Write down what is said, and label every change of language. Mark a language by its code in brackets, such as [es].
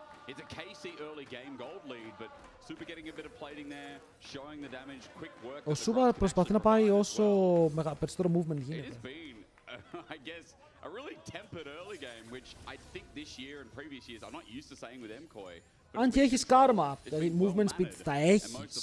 [en] It's a KC early game gold lead, but Super getting a bit of plating there, showing the damage, quick work. [el] Ο Super προσπαθεί να πάει όσο περισσότερο movement γίνεται. [en] It's been, I guess, a really tempered early game, which I think this year and previous years I'm not used to saying with Mkoi. [el] Αν και έχεις Karma, δηλαδή movement speed θα έχεις.